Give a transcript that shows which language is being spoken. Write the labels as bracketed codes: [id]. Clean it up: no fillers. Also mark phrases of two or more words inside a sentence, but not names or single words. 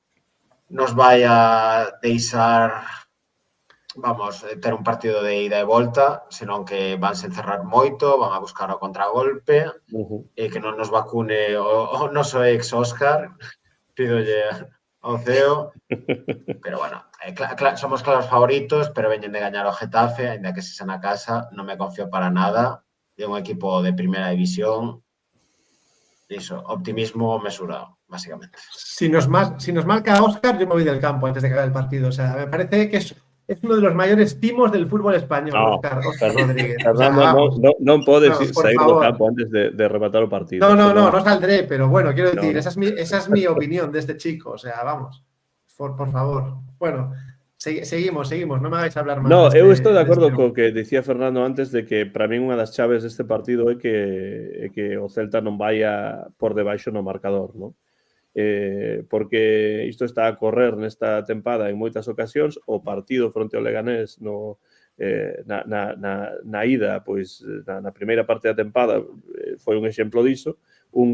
[gl] deixar, vamos, ter un partido de ida e volta, senón que vanse encerrar moito, van a buscar o contragolpe, e que non nos vacune o noso ex Óscar, pídolle ao CEO, pero bueno, somos claros favoritos, pero veñen de gañar o Getafe, ainda que se xa na casa, non me confío para nada, é un equipo de primeira división, iso, optimismo mesurado, básicamente. [es] Si nos marca Óscar, yo me voy del campo antes de que acabe el partido. O sea, me parece que es uno de los mayores timos del fútbol español, Óscar Rodríguez. [gl] Fernando, non pode sair do campo antes de rematar o partido. [es] No saldré, pero bueno, quiero decir, esa es mi opinión de este chico. O sea, vamos, por favor. Bueno, seguimos, non me hagáis hablar máis. No, [gl] eu estou de acordo co que dicía Fernando antes, de que para min unha das chaves deste partido é que o Celta non vaya por debaixo no marcador, non? Porque isto está a correr nesta tempada en moitas ocasións. O partido fronte ao Leganés na ida, pois na primeira parte da tempada foi un exemplo diso, un